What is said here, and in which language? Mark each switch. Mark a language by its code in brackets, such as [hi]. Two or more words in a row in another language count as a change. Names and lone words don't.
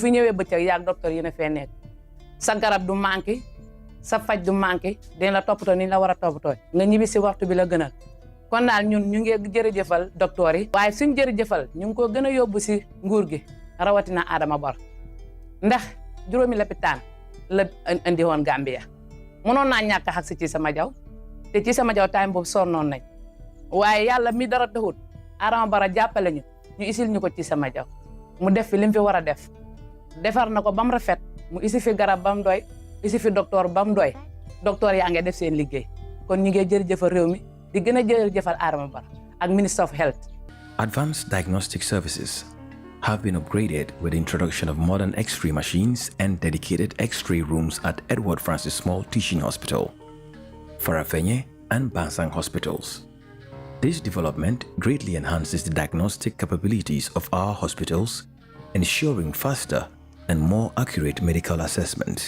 [wo] fi ñëwee bëccëg yaag docteur yéen a fee nekk sa garab du manqué sa faj du manqué dina la toppatoo ni la war a toppatoo nga ñibbi si waxtu bi la gënal kon daal ñun ñu ngi jërëjëfal docteur yi waaye suñ jërëjëfal ñu ngi ko gën a yóbbu si nguur gi rawatina Adama Barrow ndax juróomi lapitaan la andi woon Gambia mënoon naa ñàkk xak si ci sama jaw te ci sama jaw time boobu sonnoon nañ waaye yàlla mi dara taxut Adama Barrow jàppale ñu ñu isil ñu ko ci sama jaw mu def fi lim fi war a def defar na ko ba mu rafet mu isi fi garab ba mu doy isi fi docteur ba mu doy docteur yaa ngi def seen liggéey kon ñu ngi jërëjëfal réew mi di gën a jërëjëfal Adama Barrow ak [en] Minister of Health. Advanced diagnostic services have been upgraded with the introduction of modern X-ray machines and dedicated X-ray rooms at Edward Francis Small Teaching Hospital, Farafenye and Bansang hospitals. This development greatly enhances the diagnostic capabilities of our hospitals, ensuring faster and more accurate medical assessments.